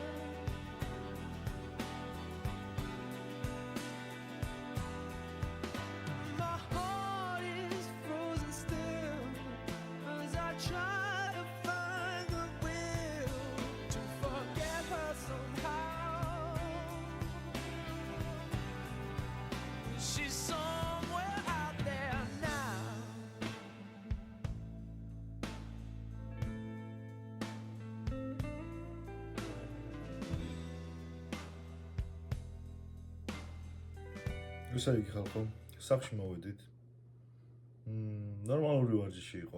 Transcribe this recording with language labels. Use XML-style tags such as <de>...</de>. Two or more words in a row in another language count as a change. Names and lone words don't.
<en>My heart is frozen still as I try to find the will to forget her somehow. She's somewhere out there now.</en> <ka>ისე იგი ხალხო, სახში მოვედით. ნორმალური ვარჯიში იყო.</ka>